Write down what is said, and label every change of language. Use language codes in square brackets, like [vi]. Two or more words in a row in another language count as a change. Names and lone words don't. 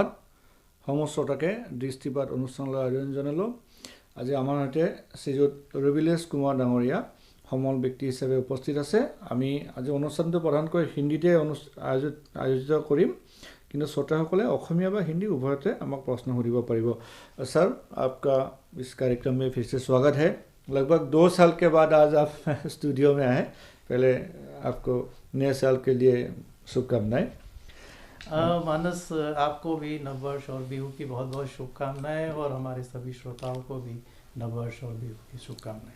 [as] সমস্ত শ্ৰোতাকে দৃষ্টিপাত অনুষ্ঠানলৈ আয়োজন জনালোঁ। আজি আমাৰ সৈতে শ্ৰীযুত ৰবিলেশ কুমাৰ ডাঙৰীয়া সমল ব্যক্তি হিচাপে উপস্থিত আছে। আমি আজি অনুষ্ঠানটো প্ৰধানকৈ হিন্দীতে আয়োজিত কৰিম, কিন্তু শ্ৰোতাসকলে অসমীয়া বা হিন্দী উভয়তে আমাক প্ৰশ্ন সুধিব পাৰিব। [hi] सर, आपका इस कार्यक्रम में फिर से स्वागत है। लगभग 2 साल के बाद आज आप स्टूडियो में आए। पहले आपको नए साल के लिए शुभकामनाएं। मानस, आपको भी नववर्ष और बिहू की बहुत बहुत शुभकामनाएं और हमारे सभी श्रोताओं को भी नववर्ष और बिहू की शुभकामनाएं।